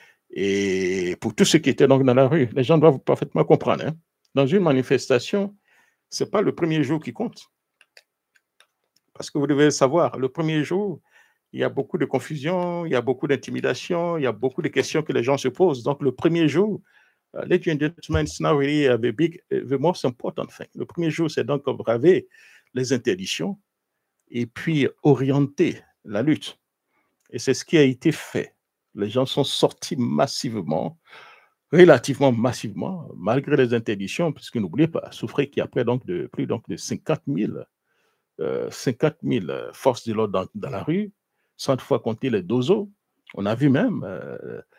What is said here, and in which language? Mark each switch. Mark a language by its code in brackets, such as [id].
[fr] Et pour tous ceux qui étaient donc dans la rue, les gens doivent parfaitement comprendre. Hein. Dans une manifestation, ce n'est pas le premier jour qui compte. Parce que vous devez savoir, le premier jour, il y a beaucoup de confusion, il y a beaucoup d'intimidation, il y a beaucoup de questions que les gens se posent. Donc, le premier jour, [en] ladies and gentlemen, it's not really the most important thing. [fr] Le premier jour, c'est donc braver les interdictions et puis orienter la lutte. Et c'est ce qui a été fait. Les gens sont sortis massivement, relativement massivement, malgré les interdictions, puisque n'oubliez pas, souffrez qu'il y a près donc de, plus donc de 50 000 forces de l'ordre dans la rue, sans toutefois compter les dozos. On a vu même